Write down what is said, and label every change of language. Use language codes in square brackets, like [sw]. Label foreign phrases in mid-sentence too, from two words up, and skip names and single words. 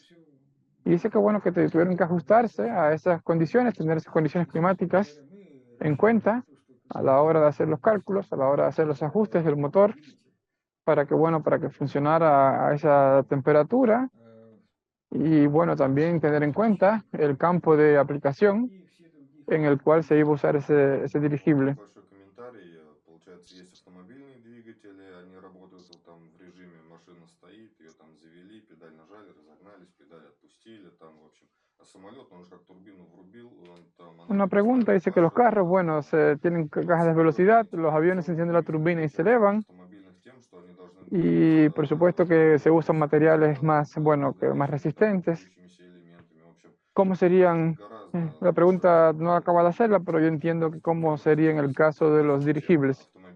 [es] Y dice que, bueno, que tuvieron que ajustarse a esas condiciones, tener esas condiciones climáticas en cuenta a la hora de hacer los cálculos, a la hora de hacer los ajustes del motor, para que, bueno, para que funcionara a esa temperatura. Y bueno, también tener en cuenta el campo de aplicación en el cual se iba a usar ese dirigible. [ru] Большой комментарий. Получается, есть автомобильные двигатели, они работают вот там в режиме машина стоит, ее там завели, педаль нажали, разогнались, педаль отпустили, там, в общем. А самолет, он же как турбину врубил, он там... [es] Una pregunta dice que los carros, bueno, tienen cajas de velocidad, los aviones se encienden la turbina y se elevan. Y por supuesto que se usan materiales más, bueno, más resistentes. ¿Cómo serían? La pregunta no acaba de hacerla, pero yo entiendo que cómo sería en el caso de los dirigibles.